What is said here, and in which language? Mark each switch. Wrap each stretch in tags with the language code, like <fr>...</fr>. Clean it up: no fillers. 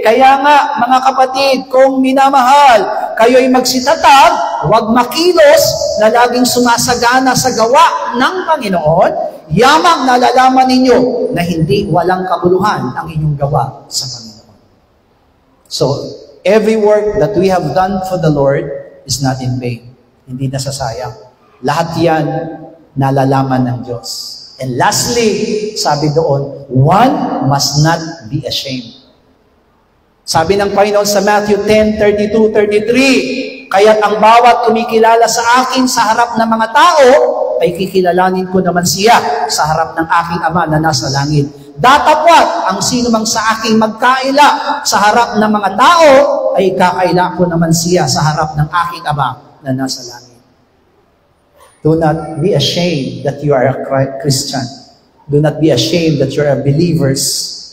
<tl>Kaya nga, mga kapatid, kung minamahal, kayo'y magsitatag, huwag makilos na laging sumasagana sa gawa ng Panginoon, yamang nalalaman ninyo na hindi walang kabuluhan ang inyong gawa sa Panginoon.</tl> <en>So, every work that we have done for the Lord is not in vain.</en> <tl>Hindi nasasayang. Lahat yan nalalaman ng Diyos.</tl> <en>And lastly,</en> <tl>sabi doon,</tl> <en>one must not be ashamed.</en> <tl>Sabi ng Panginoon sa Matthew 10:32-33, kaya't ang bawat kumikilala sa akin sa harap ng mga tao, ay kikilalanin ko naman siya sa harap ng aking Ama na nasa langit. Datapwat ang sino mang sa aking magkaila sa harap ng mga tao, ay kakaila ko naman siya sa harap ng aking Ama na nasa langit.</tl> <en>Do not be ashamed that you are a Christian. Do not be ashamed that you are believers.</en>